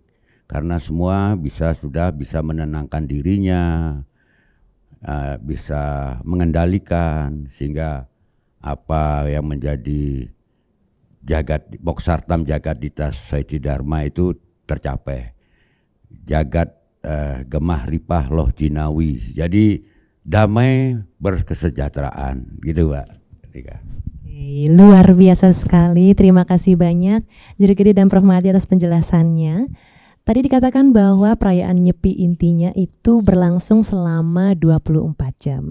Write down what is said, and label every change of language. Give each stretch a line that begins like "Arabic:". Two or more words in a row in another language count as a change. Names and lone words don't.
Indonesian: Karena semua sudah bisa menenangkan dirinya, bisa mengendalikan, sehingga apa yang menjadi
Sanskrit: Boksartam Jagadita Saiti Dharma
Indonesian: itu tercapai.
Javanese: Jagat gemah ripah loh jinawi.
Indonesian: Jadi damai berkesejahteraan, gitu Mbak Nika. Luar biasa sekali, terima kasih banyak Juru Gede dan Prof. Mahdi atas penjelasannya. Tadi dikatakan bahwa perayaan Nyepi intinya itu berlangsung selama 24 jam.